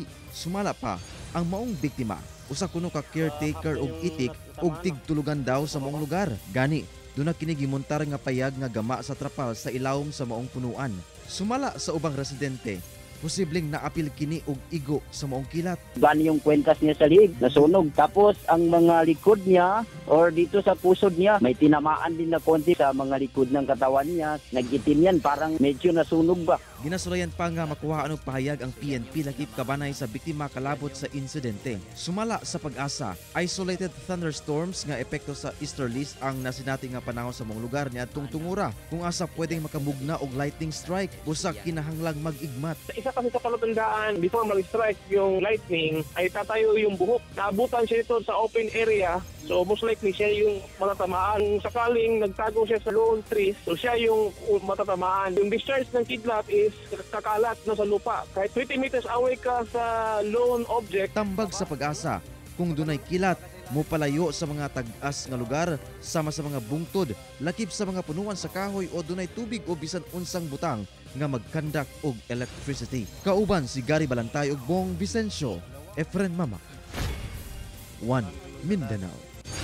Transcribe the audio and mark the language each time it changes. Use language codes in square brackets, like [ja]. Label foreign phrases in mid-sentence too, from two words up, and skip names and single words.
[ceb] Sumala pa ang maong biktima, usa kuno ka caretaker og itik ug tigtulugan daw sa maong lugar. Gani duna kini gimontar nga payag nga gama sa trapal sa ilawom sa maong punuan. Sumala sa ubang residente, posibleng naapil kini og igo sa maong kilat. [tl] Ban yung kwentas niya sa liig, nasunog. Tapos ang mga likod niya or dito sa pusod niya, may tinamaan din na konti sa mga likod ng katawan niya. Nag-itim yan, parang medyo nasunog ba. [ceb] Ginasulayan pa nga makuhaan og pahayag ang PNP lakip kabanay sa biktima kalabot sa insidente. Sumala sa pag-asa, [en] isolated thunderstorms [ceb] nga epekto sa easterlies ang nasinati nga panahon sa mong lugar niadtong tungura. Kung asa pwedeng makamugna og [en] lightning strike, [ceb] usa kinahanglang mag-igmat. [tl] Isa kasi sa palatandaan, before mag-strike yung lightning, ay tatayo yung buhok. Naabutan siya ito sa [en] open area, [tl] so [en] most likely [tl] siya yung matatamaan. Sakaling nagtago siya sa [en] lone trees, [tl] so siya yung matatamaan. Yung discharge ng kidlat is kakalat na sa lupa. Kahit [en] 20 meters away [tl] ka sa [en] lone object. [ceb] Tambag sa pag-asa, kung dunay kilat, mupalayo sa mga tag-as nga lugar sama sa mga bungtod, lakip sa mga punuan sa kahoy o dunay tubig o bisan unsang butang nga magkandak og electricity. Kauban si Gary Balantay ug Bong Vicencio, Efren Mamak, 1 Mindanao.